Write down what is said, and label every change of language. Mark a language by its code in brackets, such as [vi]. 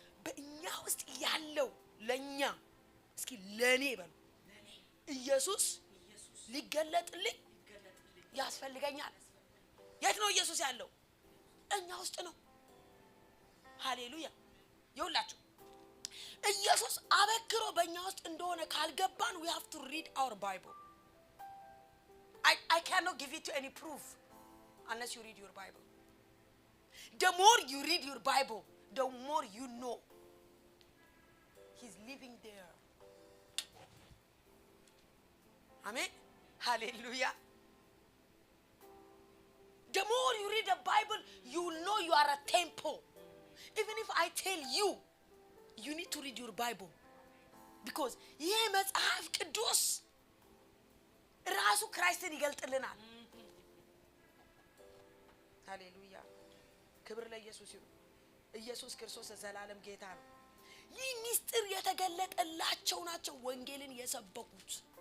[am] በእኛ ውስጥ ያለው ለኛ እስኪ ለኔ በሉ ኢየሱስ ሊገለጥልኝ ያስፈልገኛል። የት ነው ኢየሱስ ያለው? እኛ ውስጥ ነው። ሃሌሉያ። ይውላችሁ ኢየሱስ አበክሮ በእኛ ውስጥ እንደሆነ ካልገባን [en] we have to read our Bible. I cannot give it to any proof unless you read your Bible. The more you read your Bible, the more you know he's living there. Amen. Hallelujah. The more you read the Bible, you know you are a temple. Even if I tell you, you need to read your Bible. [am] Because ይሄ መጽሐፍ ቅዱስ ራሱ ክራይስትን ይገልጥልናል። ሃሌሉያ። ክብር ለኢየሱስ ይሁን። ኢየሱስ ክርስቶስ ዘላለም ጌታ ነው። ይህ ምስጢር የተገለጠላቸው ናቸው ወንጌልን የሰበኩት።